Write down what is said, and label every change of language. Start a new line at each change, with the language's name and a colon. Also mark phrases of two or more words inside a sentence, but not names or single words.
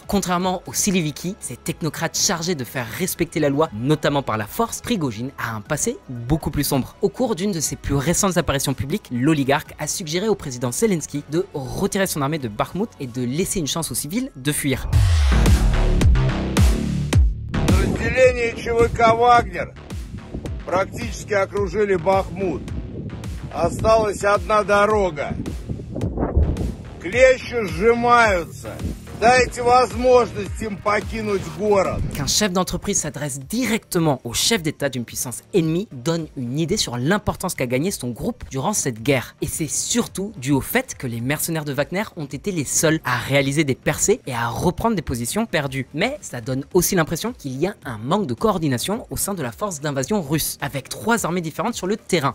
French: Contrairement aux Siliviki, ces technocrates chargés de faire respecter la loi, notamment par la force, Prigojine a un passé beaucoup plus sombre. Au cours d'une de ses plus récentes apparitions publiques, l'oligarque a suggéré au président Zelensky de retirer son armée de Bakhmout et de laisser une chance aux civils de fuir.
Russian: Подразделения ЧВК «Вагнер» практически окружили Бахмут. Осталась одна дорога. Клещи сжимаются. Дайте возможность им покинуть город.
French: Qu'un chef d'entreprise s'adresse directement au chef d'État d'une puissance ennemie donne une idée sur l'importance qu'a gagné son groupe durant cette guerre. Et c'est surtout dû au fait que les mercenaires de Wagner ont été les seuls à réaliser des percées et à reprendre des positions perdues. Mais ça donne aussi l'impression qu'il y a un manque de coordination au sein de la force d'invasion russe, avec trois armées différentes sur le terrain.